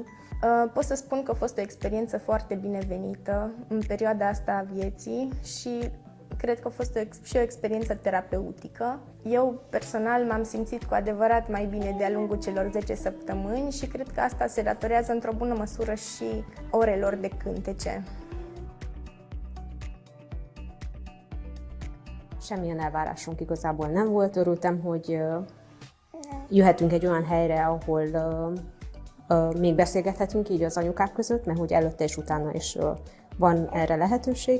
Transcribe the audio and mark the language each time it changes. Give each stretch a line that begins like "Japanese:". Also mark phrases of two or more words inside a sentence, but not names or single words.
Romanian: Pot să spun că a fost o experiență foarte binevenită în perioada asta a vieții și cred că a fost și o experiență terapeutică. Eu personal m-am simțit cu adevărat mai bine de-a lungul celor 10 săptămâni și cred că asta se datorează într-o bună măsură și orelor de cântece.
Hungarian: Semmilyen elvárásunk igazából nem volt. Örültem, hogy jöhetünk egy olyan helyre, ahol még beszélgethetünk így az anyukák között, mert hogy előtte és utána is van erre lehetőség.